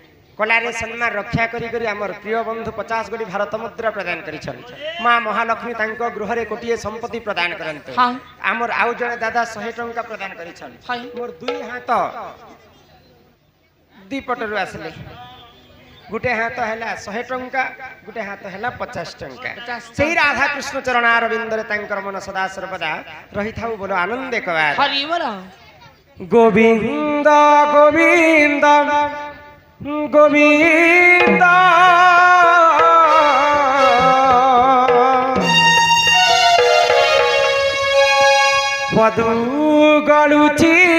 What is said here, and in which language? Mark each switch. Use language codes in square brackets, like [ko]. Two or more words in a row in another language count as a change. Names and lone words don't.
[or] କଳାରେ ସମ୍ମାନ ରକ୍ଷା କରି କରି ଆମର ପ୍ରିୟ ବନ୍ଧୁ 50 ଗୋଟି ଭାରତ ମୁଦ୍ରା ପ୍ରଦାନ କରିଛନ୍ତି ମା ମହାଲକ୍ଷ୍ମୀ ତାଙ୍କ ଗୃହ ରେ କୋଟିଏ ସମ୍ପତ୍ତି ପ୍ରଦାନ କରନ୍ତୁ ଆମର ଆଉ ଜଣେ ଦାଦା 100 ଟଙ୍କା ପ୍ରଦାନ କରିଛନ୍ତି ମୋର ଦୁଇ ହାତ ଦି ପଟରୁ ଆସିଲେ ଗୋଟେ ହାତ ହେଲା 100 ଟଙ୍କା ଗୋଟେ ହାତ ହେଲା 50 ଟଙ୍କା ସେହି ରାଧା କୃଷ୍ଣ ଚରଣାର ବିନ୍ଦରେ ତାଙ୍କର ମନ ସଦା ସର୍ବଦା ରହି ଥାଉ ବୋଲ ଆନନ୍ଦ କବାର ହରି ବୋଲ ଗୋବିନ୍ଦ ଗୋବିନ୍ଦ ଗୋବିନ୍ଦ ପଦୁ ଗଳୁଚି